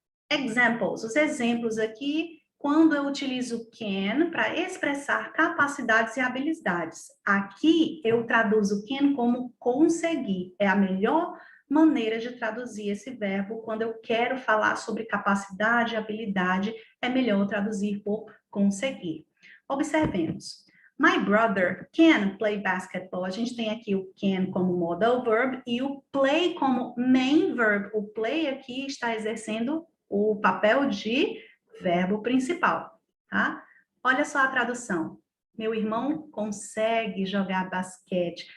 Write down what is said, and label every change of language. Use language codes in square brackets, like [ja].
[pt] Examples, os exemplos aqui, quando eu utilizo can para expressar capacidades e habilidades. Aqui eu traduzo can como conseguir, é a melhor maneira de traduzir esse verbo quando eu quero falar sobre capacidade e habilidade, é melhor traduzir por conseguir. Observemos. [en] My brother can play basketball. [pt] A gente tem aqui o can como modal verb e o play como main verb. O play aqui está exercendo o papel de verbo principal, tá? Olha só a tradução. Meu irmão consegue jogar basquete.